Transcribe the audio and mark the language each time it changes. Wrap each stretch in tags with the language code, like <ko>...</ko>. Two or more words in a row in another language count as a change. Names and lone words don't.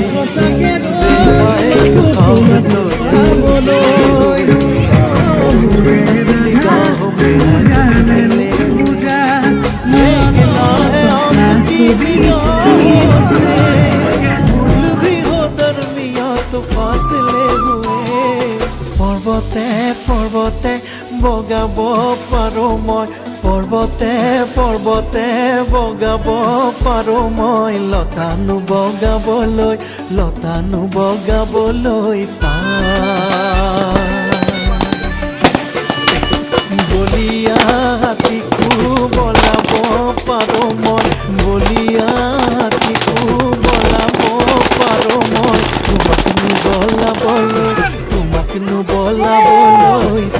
<hi>देखा एक ख्वाब तो ये सिलसिले दूर तक निगाहों में खिले हुए। ये गिला है आपकी निगाहों से, फूल भी हो दरमिया तो फासले हुए।</hi> <as>পৰ্বতে পৰ্বতে বগাব পাৰো মই, পৰ্বতে পৰ্বতে বগাব পাৰো মই, লতানো বগাবলৈ বলিয়া হাতীকো বলাব পাৰো মই, বলিয়া হাতীকো বলাব পাৰো মই, তোমাকনো বলাবলৈ</as>